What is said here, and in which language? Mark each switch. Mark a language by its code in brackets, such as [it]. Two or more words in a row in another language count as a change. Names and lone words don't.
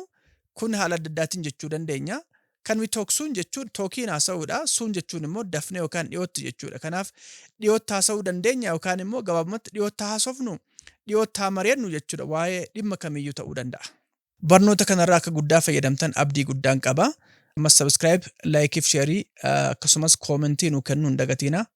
[om] Kun haala adda addaatiin jechuu dandeenya. [en] Can we talk soon [om] jechuun tookiin haasa'uudha. Soon jechuun immoo dafnee yookaan dhiyootti jechuudha. Kanaaf dhiyootti haasa'uu dandeenya yookaan immoo gabaabumatti dhiyootti haasofnu. Dhiyootti haa mari'annu jechuudha. Waa'ee dhimma kamiyyuu ta'uu danda'a. Barnoota kanarraa akka guddaa fayyadamtan abdii guddaan qaba. Ammas subscribe, like fi share akkasumas comment nuu kennuu hin dagatinaa.